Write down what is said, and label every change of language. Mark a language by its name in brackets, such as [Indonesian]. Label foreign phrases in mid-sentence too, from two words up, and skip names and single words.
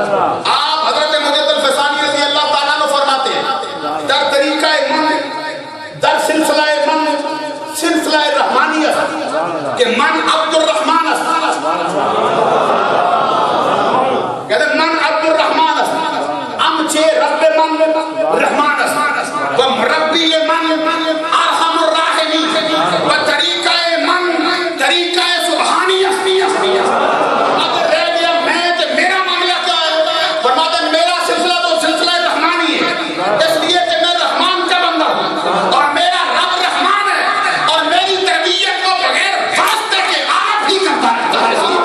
[Urdu] آپ حضرت مجدد فسانی رضی اللہ تعالیٰ عنہ فرماتے ہیں [Persian] در طریقہ من در سلسلہ من سلسلہ رحمانیہ کہ من عبد الرحمن است، [Urdu] کہتے ہیں [Persian] من عبد الرحمن است امچے رب من رحمان است و مربی من ارحم الراحمین و طریقہ من طریقہ سبحانی است. [Urdu] اگر رہ گیا میں تو میرا معاملہ کیا ہے، فرماتا ہے میرا سلسلہ تو سلسلہ رحمانی ہے، اس لیے کہ میں رحمان کا بندہ ہوں اور میرا رب رحمان ہے اور میری تربیت کو بغیر واسطے کے آپ ہی کرتا رہتا ہے.